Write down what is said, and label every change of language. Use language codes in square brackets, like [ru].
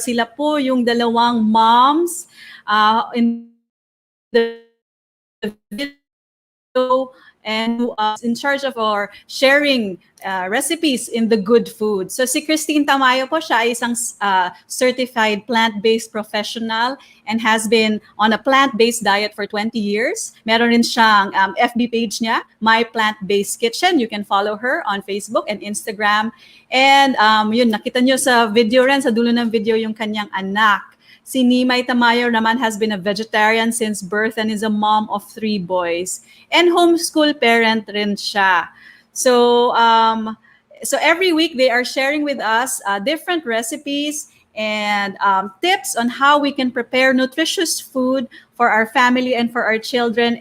[tl] Sila po yung dalawang [en] moms in the video and who is in charge of our sharing recipes in the good food. So si Christine Tamayo po, [tl] siya ay isang [en] certified plant-based professional and has been on a plant-based diet for 20 years. [tl] Meron rin siyang FB page niya, My Plant-Based Kitchen. [en] You can follow her on Facebook and Instagram. [tl] And yun, nakita nyo sa video rin, sa dulo ng video yung kanyang anak. [en] Si Nimay Tamayo naman has been a vegetarian since birth and is a mom of 3 boys. And homeschool parent rin siya. So every week they are sharing with us different recipes and tips on how we can prepare nutritious food for our family and for our children.